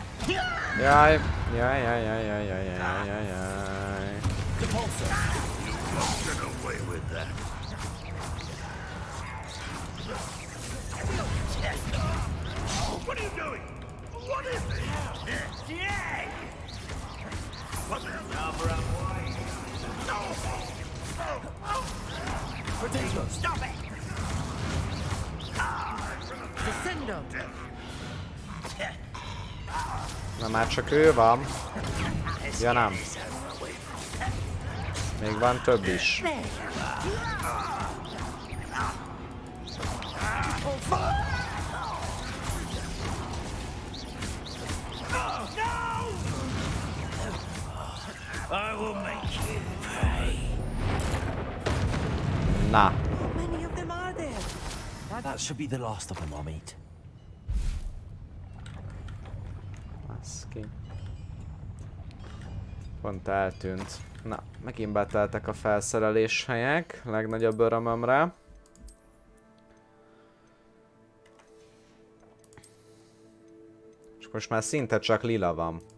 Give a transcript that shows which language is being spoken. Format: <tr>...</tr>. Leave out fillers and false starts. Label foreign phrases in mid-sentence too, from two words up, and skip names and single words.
<hu>Jaj, jaj, jaj, jaj, jaj, jaj, jaj, jaj, jaj.</hu> <en>What are you doing? What is this? Yeah! What the hell? Potato! Stop it! Descendo!</en> <hu>Na már csak ő van. Ja nem. Még van több is.</hu> <en>I will make you pay.</en> <hu>Na.</hu> <en>How many of them are there? That should be the last of them, Amit.</en> <hu>Baszki. Pont eltűnt. Na, megint beteltek a felszerelés helyek, legnagyobb örömömre. És most már szinte csak lila van.</hu>